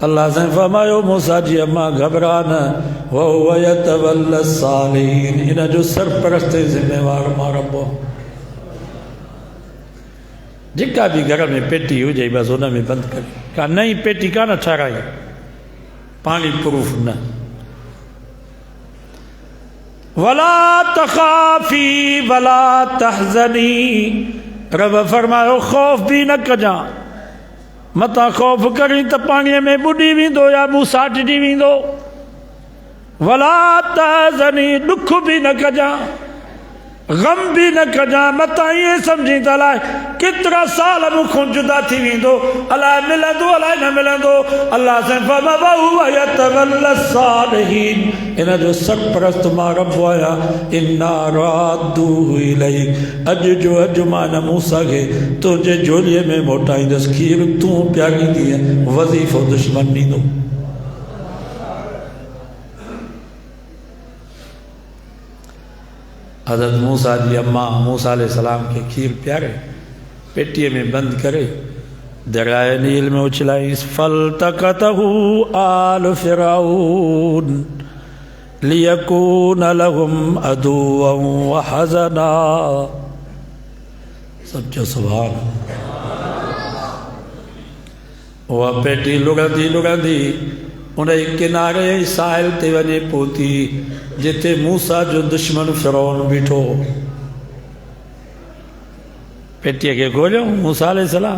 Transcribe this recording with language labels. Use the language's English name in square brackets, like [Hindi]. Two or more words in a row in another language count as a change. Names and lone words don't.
[Sindhi] अल्लाह से फरमायो, मूसा जी अम्मा घबरा न, [Arabic] وهو يتولى الصالحين. [Sindhi] इन जो सरपरस्त ज़िम्मेवार मां रब। जेका बि घर में पेटी हुजे बसि हुन में बंदि करे। का नई पेटी कान ठाराई, पानी प्रूफ न। [Arabic] ولا تخافي ولا تحزني. [Sindhi] रब फरमायो खौफ भी न कजा। मता खौफ करी त पाणीअ में ॿुॾी वेंदो या ॿूसाटिजी वेंदो। [Arabic] ولا تحزني, [Sindhi] ॾुख भी न कजा, गम भी न कजा। मता ईअं सम्झी त अलाए केतिरा साल मूंखों जुदा थी वेंदो, अलाए मिलंदो अलाए न मिलंदो। [Arabic] अल्लाह से وهو يتولى الصالحين. [Sindhi] इन जो सरपरस्त मां रब आहियां। [Arabic] إنا رادوه إليك. [Sindhi] अॼु जो अॼु मां न मूसा खे तुंहिंजे झोलीअ में मोटाईंदुसि। खीर तूं पियारींदीअ, वज़ीफ़ो दुश्मन ॾींदो। हज़रत मूसा जी अम्मा मूसा अलैहिस्सलाम खे खीर पियारे पेटीअ में बंदि करे दरियाए नील में उछलाईस। [Arabic] فالتقطه آل فرعون ليكون لهم عدوا وحزنا. [Sindhi] सब जो सुभान। उहा पेटी लुढ़ंदी लुढ़ंदी उन किनारे साहिल ते वञे पहुती जिथे मूसा जो दुश्मन फिरौन बीठो। पेटीअ खे ॻोल्हियो, मूसा अलैहिस्सलाम।